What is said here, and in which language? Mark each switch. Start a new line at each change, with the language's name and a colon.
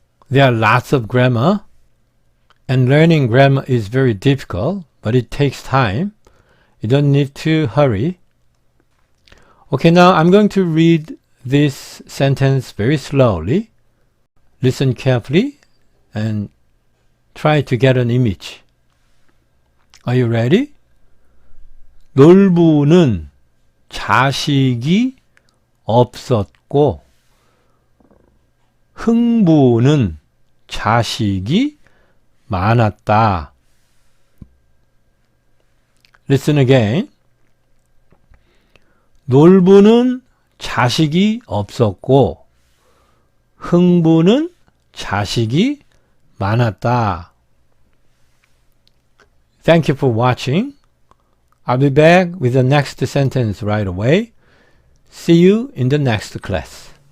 English: There are lots of grammar, and learning grammar is very difficult, but it takes time. You don't need to hurry. Okay, now I'm going to read this sentence very slowly. Listen carefully and try to get an image. Are you ready?
Korean: 놀부는 자식이 없었고 흥부는 자식이 많았다.
English: Listen again.
Korean: 놀부는 자식이 없었고 흥부는 자식이 많았다.
English: Thank you for watching. I'll be back with the next sentence right away. See you in the next class.